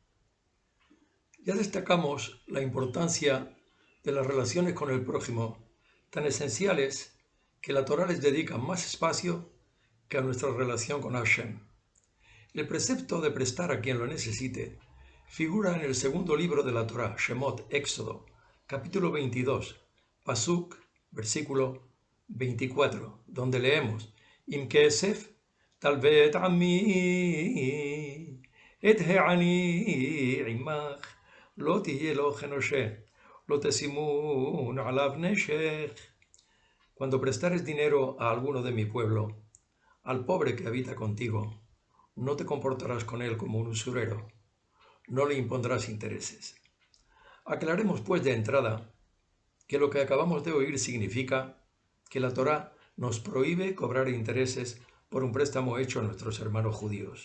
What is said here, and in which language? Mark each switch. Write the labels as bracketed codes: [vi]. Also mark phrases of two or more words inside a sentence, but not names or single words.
[es] Ya destacamos la importancia de las relaciones con el prójimo, tan esenciales que la Torah les dedica más espacio que a nuestra relación con Hashem. El precepto de prestar a quien lo necesite figura en el segundo libro de la Torah, Shemot, Éxodo, capítulo 22, Pasuk, versículo 24, donde leemos: [he] אם כסף תלוה עמי את העני עמך, לא תהיה לו כנושה, לא תשימון עליו נשך. [es] Cuando prestares dinero a alguno de mi pueblo, al pobre que habita contigo, no te comportarás con él como un usurero, no le impondrás intereses. Aclaremos pues de entrada que lo que acabamos de oír significa que la Torá nos prohíbe cobrar intereses por un préstamo hecho a nuestros hermanos judíos.